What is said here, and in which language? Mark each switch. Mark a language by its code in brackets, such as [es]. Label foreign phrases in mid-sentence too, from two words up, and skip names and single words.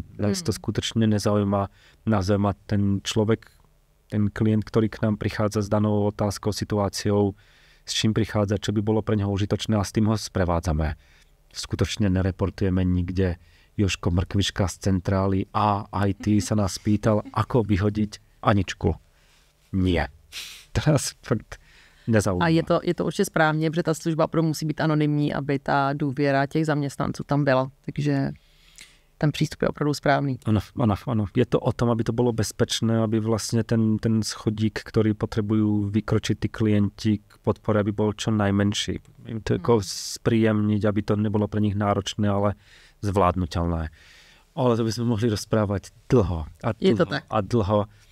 [sk] Nás to skutočne nezaujíma. Nás zaujíma ten človek, ten klient, ktorý k nám prichádza s danou otázkou, situáciou, s čím prichádza, čo by bolo pre neho užitočné a s tým ho sprevádzame. Skutočne nereportujeme nikde. Jožko Mrkvička z centrály a IT sa nás pýtal, ako vyhodiť Aničku. Nie. Teraz fakt nezaujíma. [cs] A je to určitě správně, protože ta služba opravdu musí být anonymní, aby ta důvěra těch zaměstnanců tam byla. Takže ten přístup je opravdu správný. [sk] Ano. Je to o tom, aby to bolo bezpečné, aby vlastne ten schodík, ktorý potrebujú vykročiť tí klienti k podpore, aby bol čo najmenší. Im to ako spríjemniť, aby to nebolo pre nich náročné, ale zvládnutelné. Ale to by sme mohli rozprávať dlho a dlho.